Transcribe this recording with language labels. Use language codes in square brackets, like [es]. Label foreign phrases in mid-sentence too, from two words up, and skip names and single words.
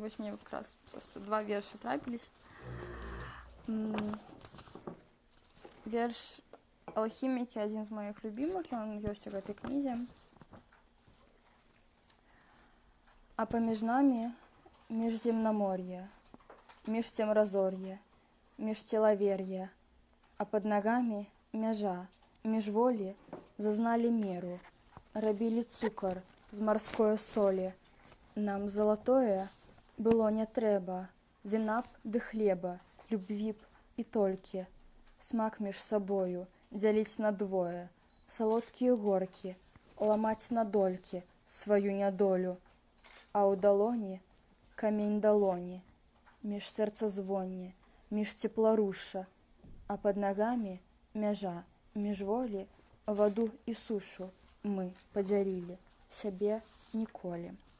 [be] Вось мне якраз проста два вершы трапіліся. Верш «Алхімікі» адзін з моих любімых, ён ёсць у гэтай кнізе. А паміж намі міжземнамор'е, між цемразор'е, між целавер'е, а пад нагамі мяжа, міжволі зазналі меру, рабілі цукар з марской солі. Нам залатое было не трэба, вина б ды хлеба, любві б і толькі, смак між сабою дзяліць на двое, салодкія горкі, ламаць на долькі сваю нядолю, а ў далоні камень далоні, між сэрца звонні, між цепларуша, а пад нагамі мяжа, міжволі ваду і сушу мы падзялілі, сябе ніколі.